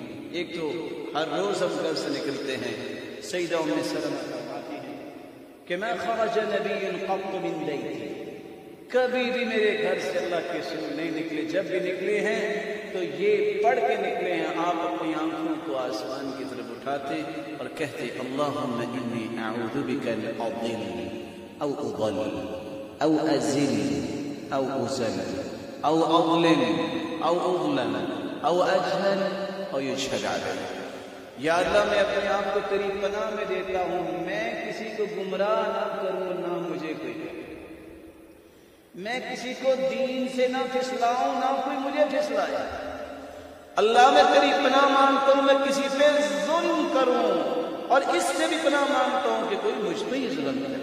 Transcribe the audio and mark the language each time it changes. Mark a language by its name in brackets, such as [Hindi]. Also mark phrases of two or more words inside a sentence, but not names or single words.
[Urdu] ایک تو ہر روز ہم گھر سے نکلتے ہیں، سیدہ ام سلمہ فرماتی ہیں کہ میں [Arabic] خرج نبی قط من بیتی، [Urdu] کبھی بھی میرے گھر سے اللہ کے رسول نہیں نکلے، جب بھی نکلے ہیں تو یہ پڑھ کے نکلے ہیں۔ آپ اپنی آنکھوں کو آسمان کی طرف اٹھاتے اور کہتے [Arabic] اللہم انی اعوذ بک ان اضل او اضل او ازل او ازل او اظلم او اظلم او اجہل او یجہل علی۔ [Urdu] یا اللہ میں اپنے آپ کو تیری پناہ میں دیتا ہوں، میں کسی کو گمراہ نہ کروں نہ مجھے کوئی کرے، میں کسی کو دین سے نہ پھسلاؤں نہ کوئی مجھے پھسلائے۔ اللہ میں تیری پناہ مانگتا ہوں میں کسی پہ ظلم کروں، اور اس سے بھی پناہ مانگتا ہوں کہ کوئی مجھ پہ ہی ظلم کرے۔